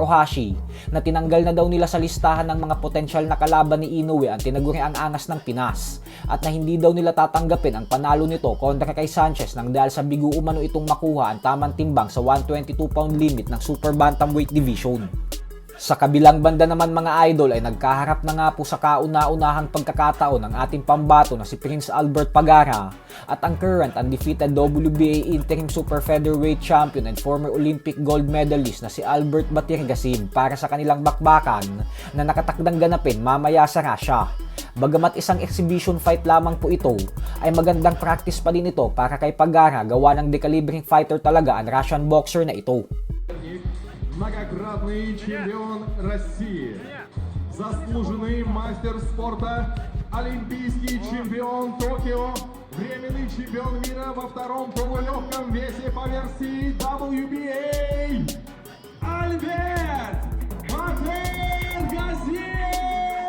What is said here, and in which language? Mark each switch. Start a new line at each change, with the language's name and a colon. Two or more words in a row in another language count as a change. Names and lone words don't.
Filipino: Ohashi na tinanggal na daw nila sa listahan ng mga potensyal na kalaban ni Inoue ang tinaguri ang angas ng Pinas at na hindi daw nila tatanggapin ang panalo nito kontra kay Sanchez nang dahil sa bigo umano itong makuha ang tamang timbang sa
English: 122-pound limit
Filipino: ng
English: super bantamweight division.
Filipino: Sa kabilang banda naman mga idol ay nagkaharap na nga po sa kauna-unahang pagkakataon ng ating pambato na si Prince Albert Pagara at ang
English: current undefeated WBA Interim Super Featherweight Champion and former Olympic gold medalist
Filipino: na si Albert Batirgasin para sa kanilang bakbakan na nakatakdang ganapin mamaya sa Russia. Bagamat isang
English: exhibition fight
Filipino: lamang po ito, ay magandang practice pa din ito para kay Pagara gawa ng dekalibreng fighter talaga ang
English: Russian boxer
Filipino: na ito.
Russian: Многократный чемпион России, заслуженный мастер спорта, олимпийский чемпион Токио, временный чемпион мира во втором полулегком весе по версии WBA, Альберт Батыргазин!